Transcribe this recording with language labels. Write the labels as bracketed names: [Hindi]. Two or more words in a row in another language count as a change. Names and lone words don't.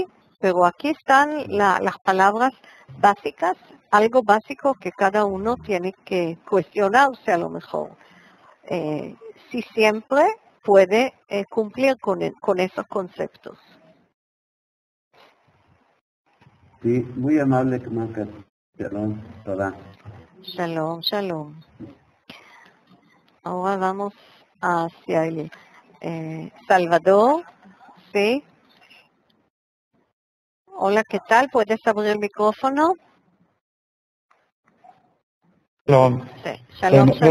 [Spanish] Pero aquí están las palabras básicas, algo básico que cada uno tiene que cuestionarse a lo mejor. Si siempre puede cumplir con esos conceptos. Sí, muy amable, Malca. [Hebrew] שלום, תודה. שלום, שלום. [Spanish] Ahora vamos hacia el Salvador, ¿sí? Hola, ¿qué tal? ¿Puedes abrir el micrófono? Shalom. Sí. [Hebrew] שלום, שלום.